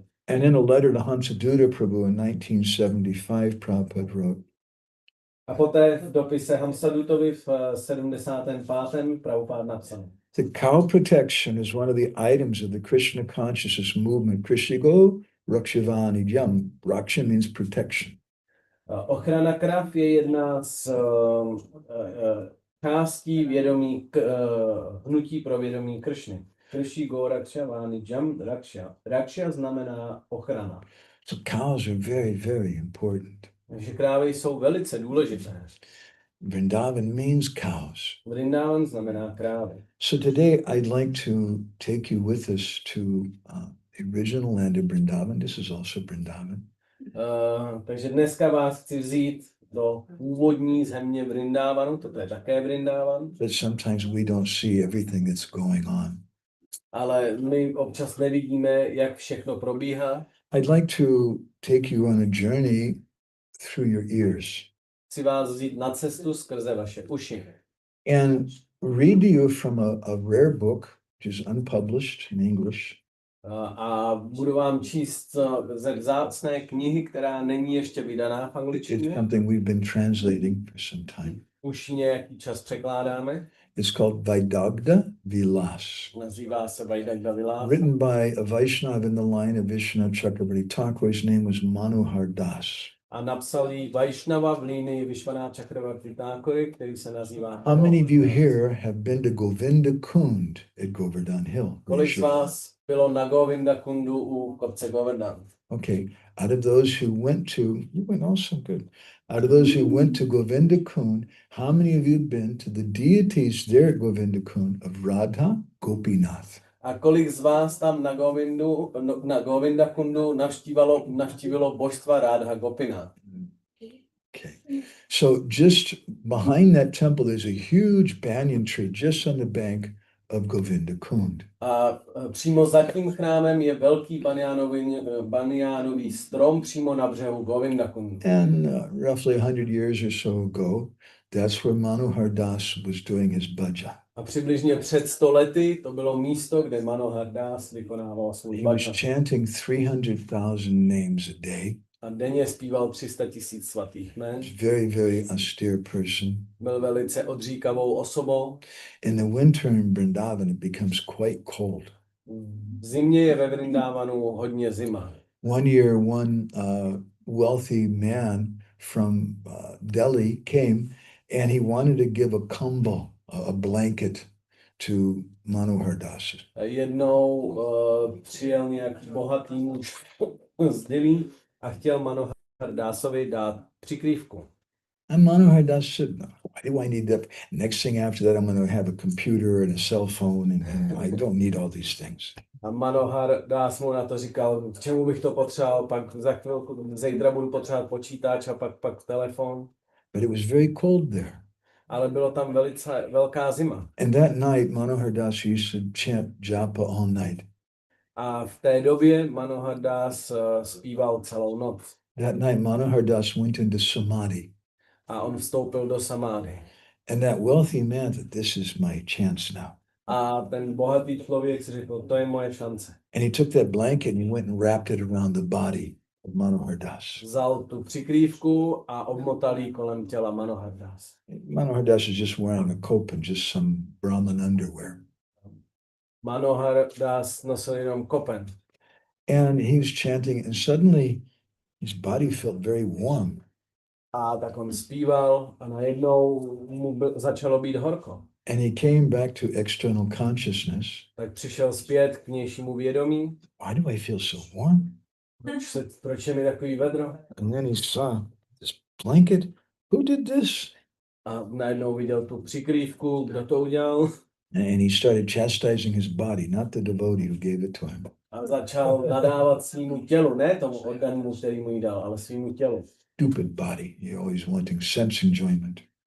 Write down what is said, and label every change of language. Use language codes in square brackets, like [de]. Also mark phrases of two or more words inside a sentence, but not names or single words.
[en] And in a letter to Hamsaduta Prabhu in 1975, Prabhupada wrote, [cs] A poté v dopise Hamsadutovi v 75. Prabhupád napsal: [en] the cow protection is one of the items of the Krishna consciousness movement. [sa] Krishigo Rakshivani Jam. [en] Raksha means protection. [cs] Ochrana krav je jedna z částí vědomí, hnutí pro vědomí Kršny. [sa] Krishigo Rakshivani Jam Raksha. [cs] Raksha znamená ochrana. [en] So cows are very, very important. [cs] Takže krávy jsou velice důležité. [en] Vrindavan means cows. [cs] Vrindavan znamená krávy. [en] So today I'd like to take you with us to the original land of Vrindavan. This is also Vrindavan. [cs] Takže dneska vás chci vzít do původní země Vrindávanu, toto je také Vrindavan. [en] But sometimes we don't see everything that's going on. [cs] Ale my občas nevidíme, jak všechno probíhá. [en] I'd like to take you on a journey through your ears. [cs] Chci vás vzít na cestu skrze vaše uši. [en] And read to you from a rare book, which is unpublished in English. [cs] A budu vám číst ze vzácné knihy, která není ještě vydaná v [en] It's [cs] angličtině. [en] something we've been translating for some time. [cs] Už nějaký čas překládáme. [en] It's called Vaidagda Vilas, [cs] Nazývá se Vaidagda Vilas. [en] written by a Vaishnava in the line of Vishnu Chakravarti Thakur. His name was Manohar Das. [cs] A napsal ji Vaishnava v línii Vishwanath Chakravarti Thakury, který se nazývá. [en] How many of you here have been to Govinda Kund at Govardhan Hill? [cs] Kolik z vás bylo na Govinda Kundu u kopce Govardhan? [en] Okay, out of those who went to, you went also good. Out of those who went to Govinda Kund, how many of you have been to the deities there at Govinda Kund of Radha Gopinath? [cs] A kolik z vás tam na Govinda Kundu navštívilo božstva Radha Gopinath? [en] Okay, so just behind that temple, there's a huge banyan tree just on the bank of Govinda Kund. [cs] A přímo za tím chrámem je velký banjánový strom přímo na břehu Govinda Kundu. [en] And roughly 100 years or so ago, that's where Manohar Das was doing his bhajan. [cs] A přibližně před 100 lety to bylo místo, kde Manohar Das vykonával svůj [en] He was [cs] bhajan. [en] chanting 300,000 names a day. [cs] A denně zpíval 300 000 svatých jmen. [en] Very, very austere person. [cs] Byl velice odříkavou osobou. [en] In the winter in Vrindavan, it becomes quite cold. [cs] V zimě je ve Vrindávanu hodně zima. [en] One year, one wealthy man from Delhi came and he wanted to give a kambal, a blanket, to Manohar Das. [cs] Jednou přijel nějak bohatý muž z Delhi a chtěl Manohar Dasovi dát přikrývku. [en] And Manohar Das said, no, why do I need that? Next thing after that, I'm going to have a computer and a cell phone, and I don't need all these things. [cs] A Manohar Das mu na to říkal, k čemu bych to potřeboval, pak za chvilku, zítra budu potřebovat počítač a pak telefon. [en] But it was very cold there. [cs] Ale bylo tam velice velká zima. [en] And that night, Manohar Das used to chant japa all night. [cs] A v té době Manohar Das zpíval celou noc. [en] That night, Manohar Das went into samadhi. [cs] A on vstoupil do samády. [en] And that wealthy man said, this is my chance now. [cs] A ten bohatý člověk si řekl, to je moje šance. [en] And he took that blanket and he went and wrapped it around the body of Manohar Das. [cs] Vzal tu přikrývku a obmotal ji kolem těla Manohar Das. [en] Manohar Das is just wearing a cope and just some Brahman underwear. [cs] Manohar Das nosil jenom kopen. [en] And he was chanting and suddenly his body felt very warm. [cs] A tak on zpíval a najednou mu začalo být horko. [en] And he came back to external consciousness. [cs] Tak přišel zpět k vnějšímu vědomí. [en] Why do I feel so warm? [cs] Proč je mi takový vedro? [en] And then he saw this blanket. Who did this? [cs] A najednou viděl tu přikrývku, kdo to udělal. [en] And he started chastising his body, not the devotee who gave it to him. [cs] A začal nadávat svýmu tělu, ne tomu organismu, který mu ji dal, ale svýmu tělu. [en] Stupid body. You're always wanting sense enjoyment.